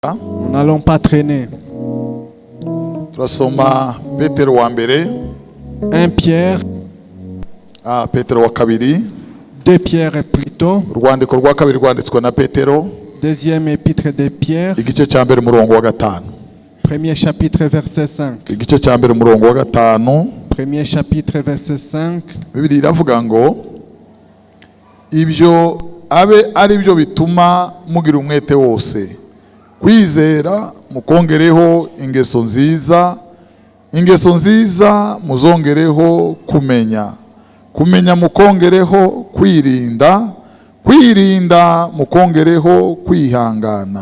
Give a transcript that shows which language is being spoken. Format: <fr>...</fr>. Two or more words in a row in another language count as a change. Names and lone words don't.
<fr>Nous n'allons pas traîner.</fr> <rw>Turasoma Petero wa mbere</rw> <fr>1 Pierre,</fr> <rw>Petero wa kabiri</rw> <fr>2 Pierre plutôt,</fr> <rw>urwandiko rwa kabiri rwanditswe na Petero</rw> <fr>deuxième épître de Pierre,</fr> <rw>igice cya mbere umurongo wa gatanu.</rw> <fr>premier chapitre verset 5.</fr> <rw>Igice cya mbere umurongo wa gatanu.</rw> <fr>Premier chapitre verset 5.</fr> <rw>Bibiliya iravuga ngo ibyo abe ari byo bituma mugira umwete wose, kwizera mukongereho ingeso nziza, ingeso nziza muzongereho kumenya, kumenya mukongereho kwirinda, kwirinda mukongereho kwihangana,</rw>